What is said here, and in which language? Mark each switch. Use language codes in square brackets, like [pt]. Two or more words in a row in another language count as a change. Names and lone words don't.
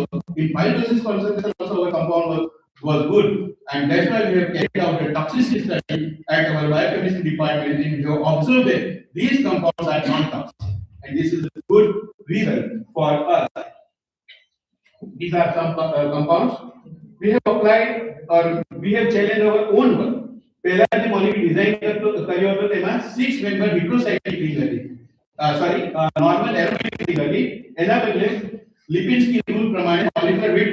[en] In 5 doses concentration also our compound was good, and that's why we have carried out a toxicity study at our biochemistry department, and we have observed that these compounds are non-toxic, and this is a good result for us. These are some compounds we have applied, or we have challenged our own work. [gu] પહેલા જે મોલેક્યુલ ડિઝાઇન કર્યો હતો તેમાં 6 [en] member heterocyclic ring [gu] હતી, [en] sorry normal aromatic ring [gu] હતી. એના બદલે લિપિડ્સ की रूल પ્રમાણે મોલેક્યુલર